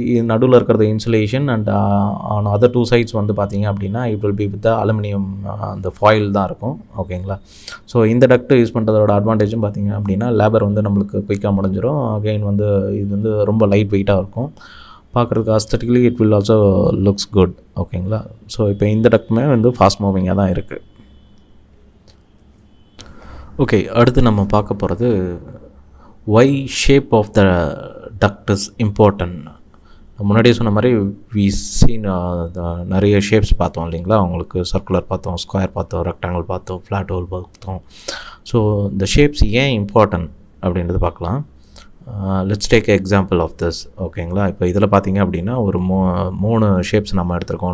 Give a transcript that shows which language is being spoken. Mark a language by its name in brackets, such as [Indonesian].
[Tamil] நடுவில் இருக்கிறது insulation and on other 2 sides வந்து பார்த்திங்க அப்படின்னா [English] it will be with aluminium [Tamil] அந்த ஃபாயில் தான் இருக்கும். ஓகேங்களா. ஸோ இந்த டக்ட் யூஸ் பண்ணுறதோட அட்வான்டேஜும் பார்த்திங்க அப்படின்னா லேபர் வந்து நம்மளுக்கு குயிக்காக முடிஞ்சிடும். அகைன் வந்து இது வந்து ரொம்ப லைட் வெயிட்டாக இருக்கும். பார்க்குறதுக்கு [English] Aesthetically it will also looks good. [Tamil] ஓகேங்களா. ஸோ இப்போ இந்த டக்ட்டுமே வந்து ஃபாஸ்ட் மூவிங்காக தான் இருக்குது. ஓகே, அடுத்து நம்ம பார்க்க போகிறது [English] why shape of the duct is important. [Tamil] முன்னாடியே சொன்ன மாதிரி வி சீன் நிறைய ஷேப்ஸ் பார்த்தோம் இல்லைங்களா. உங்களுக்கு சர்க்குலர் பார்த்தோம், ஸ்கொயர் பார்த்தோம், ரெக்டாங்கிள் பார்த்தோம், ஃப்ளாட் ஹோல் பார்த்தோம். ஸோ இந்த ஷேப்ஸ் ஏன் இம்பார்ட்டன்ட் அப்படின்றது பார்க்கலாம். [English] Let's take example of this. [Tamil] ஓகேங்களா. இப்போ இதில் பார்த்தீங்க அப்படின்னா ஒரு 3 ஷேப்ஸ் நம்ம எடுத்துருக்கோம்.